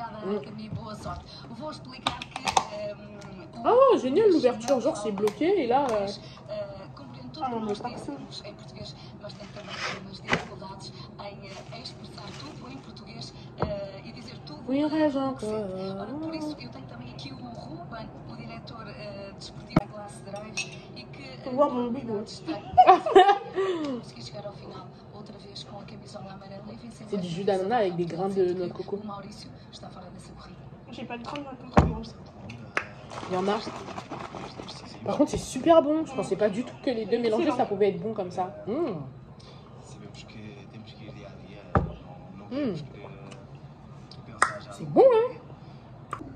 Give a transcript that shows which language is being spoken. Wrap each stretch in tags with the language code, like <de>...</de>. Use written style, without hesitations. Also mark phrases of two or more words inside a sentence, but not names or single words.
<fr>Oh, génial l'ouverture. Genre, c'est bloqué et là. Ah non, mais pas ça. Oui, rêve encore.</fr> <pt>Por isso, eu tenho também aqui o Ruben, o diretor desportivo da classe Drive, e que consegui chegar ao final outra vez com a camisola amarela e vencer.</pt> <fr>C'est du jus d'ananas avec des grains de noix de coco.</fr> <pt>O Maurício está fora dessa corrida.</pt> <fr>J'ai pas de grains de noix de coco. Il y en a. Par contre, c'est super bon. Je pensais pas du tout que les deux mélangés, ça pouvait être bon comme ça. C'est bon, hein?</fr>